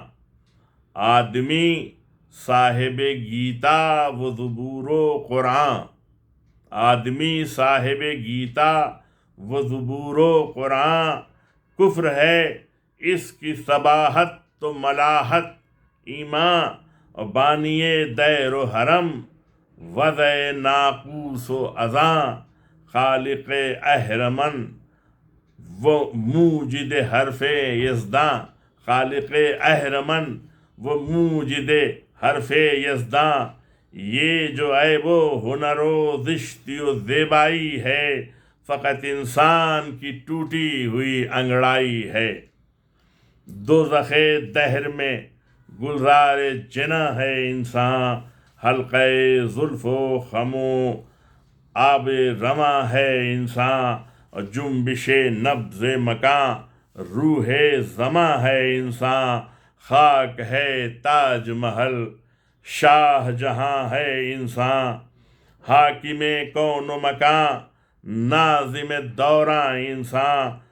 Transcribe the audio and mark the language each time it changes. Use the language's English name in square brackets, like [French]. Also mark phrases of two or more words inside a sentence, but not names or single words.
[Urdu] آدمی صاحب گیتا و زبور و قرآن، آدمی صاحب گیتا و زبور و قرآن، کفر ہے اس کی صباحت تو ملاحت ایمان، اور بانی دیر و حرم وضع ناقوس و اذاں، خالق اہرمن و موجد حرف یزداں، خالق اہرمن و موجد حرف یزداں، یہ جو عیب و ہنر و زشتی و زیبائی ہے فقط انسان کی ٹوٹی ہوئی انگڑائی ہے۔ دوزخ دہر میں گلزار جنا ہے انسان، حلقہ زلف و خم و آب رواں ہے انسان، اور جنبش نبض مکاں روح زماں ہے انسان، خاک ہے تاج محل شاہ جہاں ہے انسان، حاکم کون و مکان ناظم دوراں انسان،